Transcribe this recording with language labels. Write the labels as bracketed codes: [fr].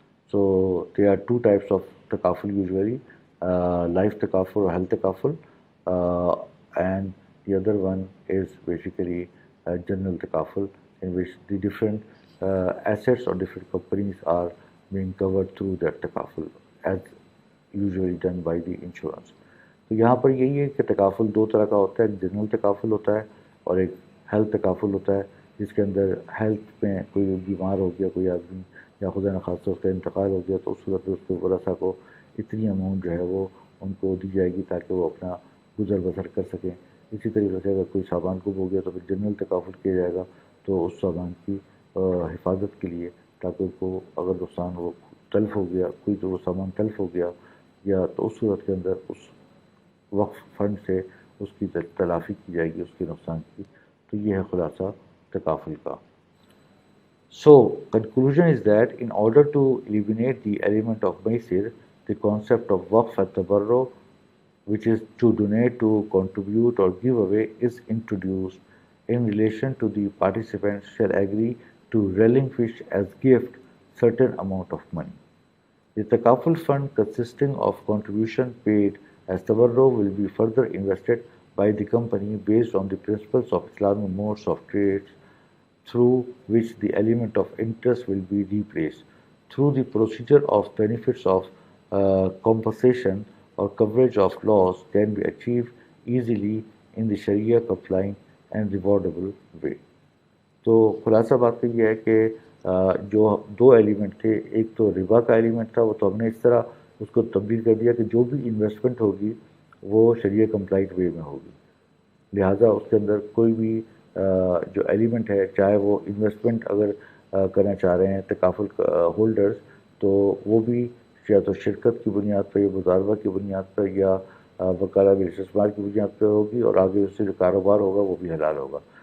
[en] So there are two types of takaful usually, life takaful or health takaful, and the other one is basically general takaful, in which the different assets or different companies are being covered through that takaful as usually done by the insurance. [ur] تو یہاں پر یہی ہے کہ تکافل دو طرح کا ہوتا ہے، ایک جنرل تکافل ہوتا ہے اور ایک ہیلتھ تکافل ہوتا ہے، جس کے اندر ہیلتھ میں کوئی بیمار ہو گیا کوئی آدمی یا خدا نخواستہ اس کا انتقال ہو گیا تو اس صورت میں اس کے ورثہ کو اتنی اماؤنٹ جو ہے وہ ان کو دی جائے گی تاکہ وہ اپنا گزر بسر کر سکیں. اسی طریقے سے اگر کوئی سامان گم ہو گیا تو پھر جنرل تکافل کیا جائے گا تو اس سامان کی حفاظت کے لیے، تاکہ اس کو اگر نقصان ہو، تلف ہو گیا کوئی، تو وہ سامان تلف ہو گیا یا تو اس صورت کے اندر اس وقف فنڈ سے اس کی تلافی کی جائے گی اس کے نقصان کی. تو یہ ہے خلاصہ تکافل کا. [en] So, conclusion is that in order to eliminate the element of maisir, the concept of waqf at-tabarru, which is to donate, to contribute or give away, is introduced. In relation to the participants shall agree to relinquish as gift certain amount of money. The Takaful fund consisting of contribution paid as tabarru will be further invested by the company based on the principles of Islamic modes of trade, through which the element of interest will be replaced. Through the procedure of benefits of compensation or coverage of loss can be achieved easily in the Sharia compliant and rewardable way. [ur] تو خلاصہ بات تو یہ ہے کہ جو دو element تھے، ایک تو ربا کا ایلیمنٹ تھا، وہ تو ہم نے اس طرح اس کو تبدیل کر دیا کہ جو بھی انویسٹمنٹ ہوگی وہ شریعہ کمپلائنٹ وے میں ہوگی. لہٰذا اس کے اندر کوئی بھی جو ایلیمنٹ ہے، چاہے وہ انویسٹمنٹ اگر کرنا چاہ رہے ہیں تکافل ہولڈرز، تو وہ بھی یا تو شرکت کی بنیاد پر یا مضاربہ کی بنیاد پر یا وکالہ بالاستثمار کی بنیاد پر ہوگی، اور آگے اس سے جو کاروبار ہوگا وہ بھی حلال ہوگا.